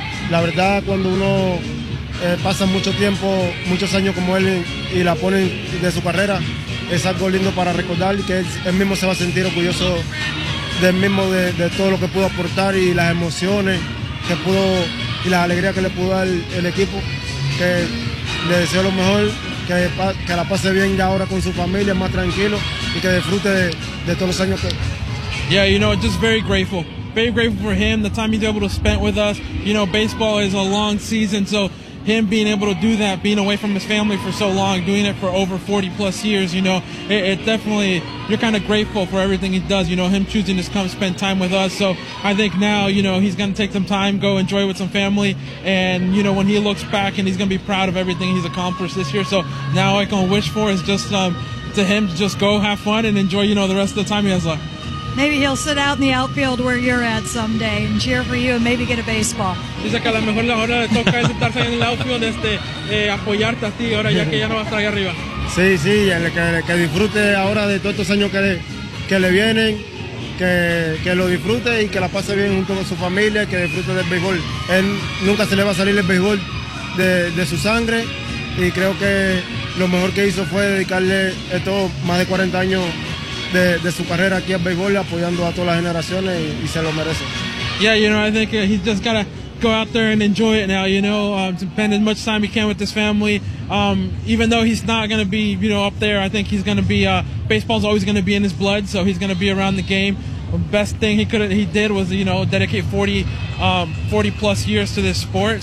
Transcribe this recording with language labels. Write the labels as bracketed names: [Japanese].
[Spanish] La verdad, cuando uno pasa mucho tiempo, muchos años como él y la pone de su carrera, es algo lindo para recordar, y que él mismo se va a sentir orgulloso del mismo, de todo lo que pudo aportar y las emociones que pudo y las alegrías que le pudo dar el equipo. Que le deseo lo mejor, que la pase bien ya ahora con su familia, más tranquilo, y que disfrute de todos los años que... [English] Yeah, you know, just very grateful. Very grateful for him, the time he's able to spend with us. You know, baseball is a long season, so him being able to do that, being away from his family for so long, doing it for over 40 plus years, you know, it definitely, you're kind of grateful for everything he does, you know, him choosing to come spend time with us. So I think now, you know, he's going to take some time, go enjoy with some family, and, you know, when he looks back, and he's going to be proud of everything he's accomplished this year. So now all I can wish for is just to him to just go have fun and enjoy, you know, the rest of the time he has left. Maybe he'll sit out in the outfield where you're at someday and cheer for you and maybe get a baseball. [Spanish] Dice que a lo mejor la hora le toca es estar en el outfield, apoyarte a ti ahora ya que ya no vas a estar ahí arriba. Sí, que disfrute ahora de todos estos años que le vienen, que lo disfrute y que la pase bien junto con su familia, que disfrute del béisbol. Él nunca se le va a salir el béisbol de su sangre, y creo que lo mejor que hizo fue dedicarle estos más de 40 años de su carrera aquí al béisbol, apoyando a todas las generaciones, y se lo merece. [English] Yeah, you know, I think he's just got to go out there and enjoy it now, you know, spend as much time he can with his family. Even though he's not going to be, you know, up there, I think he's going to be, baseball's always going to be in his blood, so he's going to be around the game. The best thing he did was, you know, dedicate 40 plus years to this sport.